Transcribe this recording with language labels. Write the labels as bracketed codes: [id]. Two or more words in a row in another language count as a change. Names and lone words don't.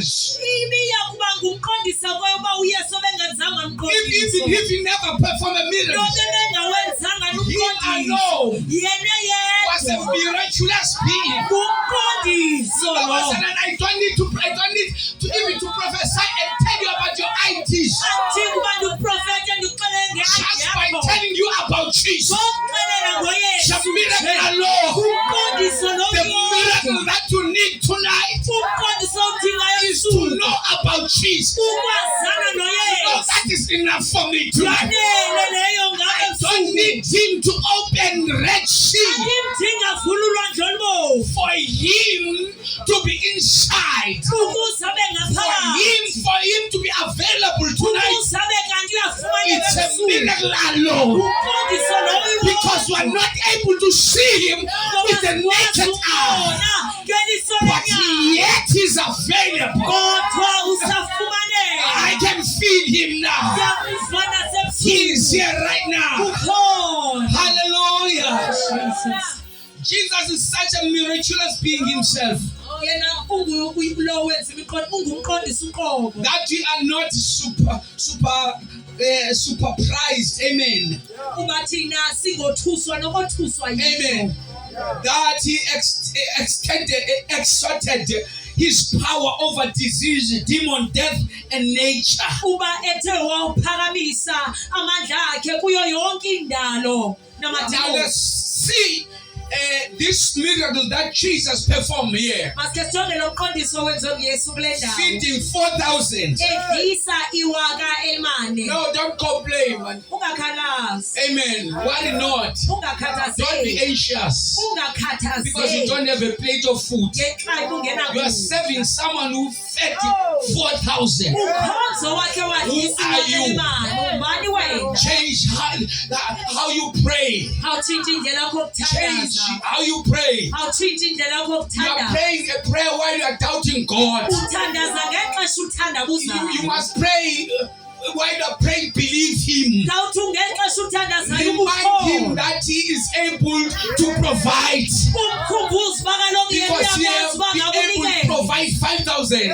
[xh] ibiya kuba ngumqondiso koba uYesu bengenzanga umqondiso. [en] Even if he never performed a miracle, [xh] lonke bengawenzanga [en] he [xh] umqondiso. [en] alone [xh] yena [en] was a [xh] yedwa [en] miraculous being. [xh] ngumqondiso lo. [en] I don't need to even to prophesy and tell you about your ITs. [xh] andidingi uba ndiprofethe ndikuxelele [en] Just by [xh] ngeadyakho. [en] telling you about Jesus. [xh] ngokuxelela ngoYesu. [en] The miracle alone. [xh] umqondiso lo [en] The [xh] uyiwodwa. [en] miracle that you need tonight [xh] umqondiso odingayo [en] is to [xh] msuku. [en] know about Jesus. [xh] ukwazana [en] No, [xh] noYesu. [en] that is enough for me tonight. [xh] yanele leyo ngabe [en] I don't [xh] msuku. [en] need him to open Red Sea [xh] andimdinga vula ulwandle olubovu [en] for him to be inside. [xh] ukuze abe ngaphakathi. [en] For him to be available tonight. [xh] ukuze abe kanti [en] It's [xh] uyafumaneka [en] a [xh] msuku. [en] miracle alone. [xh] umqondiso lo uyiwodwa. [en] Because we are not able to see him with the naked eye. But yet he's available. [xh] kodwa usafumaneka. [en] I can feel him now. [xh] Uyamfumana [en] He is [xh] sebusuku. [en] here right now. [xh] Ukhona. [en] Hallelujah. Jesus. Jesus is such a miraculous being himself. [xh] yena lo wenza imiqondo ungumqondisi uqobo. [en] That we are not superprized. [xh] Amen. Kuba thina singothuswa nokothuswa yiso. Amen. [en] That he exerted his power over disease, demon, death, and nature. [xh] Kuba ethe waphakamisa amandla akhe kuyo yonke indalo [en] Now [xh] namadimoni. [en] let's see this miracle that Jesus performed here. [xh] Masike sijonge lo mqondiso wenziwe nguYesu kule ndawo. [en] Feeding 4,000. [xh] Edlisa iwaka elimane. [en] No, don't complain, man. [xh] Ungakhalazi. [en] Amen. Worry not. Don't be [xh] Ungakhathazeki. [en] anxious because you [xh] Ungakhathazeki. [en] don't have a plate of food. [xh] Ngenxa ungena [en] You are serving someone who fed 4,000. [xh] Ukhonzo wakhe wadlisa [en] Who are you? [xh] iwaka elimane. Ubani wena? [en] Change how you pray. [xh] Awutshintshe indlela yakho [en] Change [xh] yokuthandaza. [en] how you pray. [xh] Awutshintshe indlela yakho [en] You are [xh] yokuthandaza. [en] praying a prayer while you are doubting God. [xh] Uthandaza ngexesha uthandabuzayo. [en] You must pray while you are praying, believe Him. [xh] Zawuthi ngexesha uthandazayo [en] Remind Him [xh] ubukho. [en] that He is able to provide. [xh] Umkhumbuze uba kaloku yena [en] Because He has [xh] uyakwazi uba [en] been able to [xh] ngakunikeza. [en] provide 5,000.